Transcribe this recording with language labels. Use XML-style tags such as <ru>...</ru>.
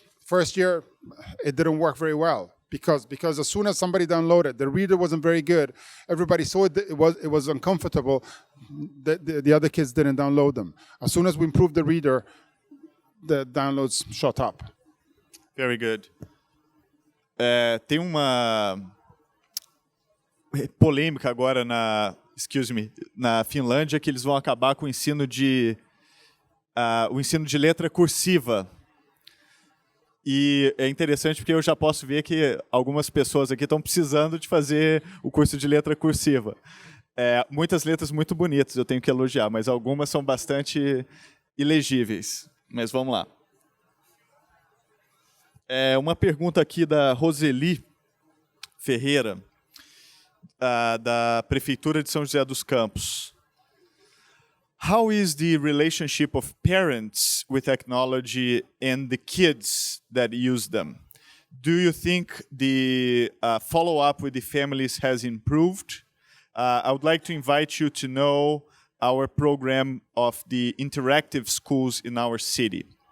<en>First year, it didn't work very well because as soon as somebody downloaded, the reader wasn't very good. Everybody saw it was uncomfortable. The other kids didn't download them. As soon as we improved the reader, the downloads shot up. Very good.</en> <pt>Tem uma polêmica agora na Finlândia, que eles vão acabar com o ensino de letra cursiva. E é interessante porque eu já posso ver que algumas pessoas aqui estão precisando de fazer o curso de letra cursiva. Muitas letras muito bonitas, eu tenho que elogiar, mas algumas são bastante ilegíveis. Mas vamos lá. Uma pergunta aqui da Roseli Ferreira, da Prefeitura de São José dos Campos.</pt> <en>How is the relationship of parents with technology and the kids that use them? Do you think the follow-up with the families has improved? I would like to invite you to know our program of the interactive schools in our city.</en>